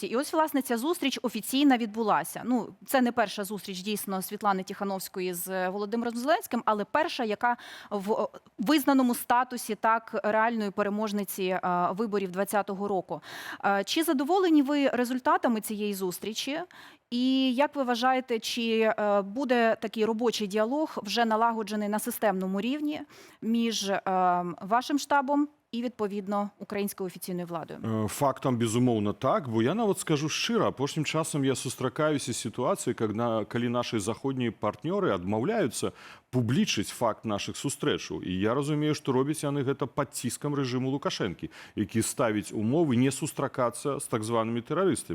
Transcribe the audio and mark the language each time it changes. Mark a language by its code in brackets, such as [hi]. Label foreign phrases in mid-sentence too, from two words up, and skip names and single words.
[uk] І ось, власне, ця зустріч офіційна відбулася. Ну, це не перша зустріч, дійсно, Світлани Тихановської з Володимиром Зеленським, але перша, яка в визнаному статусі так реальної переможниці виборів 2020 року. Чи задоволені ви результатами цієї зустрічі? І як ви вважаєте, чи буде такий робочий діалог вже налагоджений на системному рівні між вашим штабом і, відповідно, українською офіційною владою? [be] Фактам, безумоўна, так, бо я нават скажу шчыра, апошнім часам я сустракаюся з сітуацыяй, калі нашы заходнія партнёры адмаўляюцца публічыць факт нашых сустрэчаў. І я разумею, што робяць яны гэта пад ціскам рэжыму Лукашэнкі, які ставіць умовы не сустракацца з так званымі тэрарыстамі.